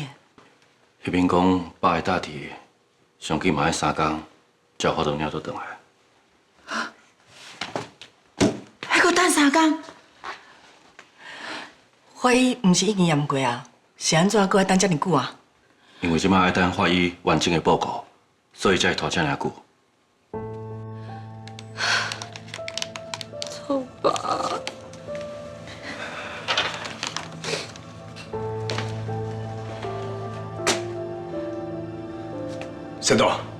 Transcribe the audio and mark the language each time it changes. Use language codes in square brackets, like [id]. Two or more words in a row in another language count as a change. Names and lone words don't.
[nan] 迄边讲爸的大体，上紧嘛要3天，才有法度领倒转来。还搁等3天？法医毋是已经验过啊？是安怎搁要等遮尔久啊？因为即摆要等法医完整的报告，所以才会拖遮尔久。好吧。山东，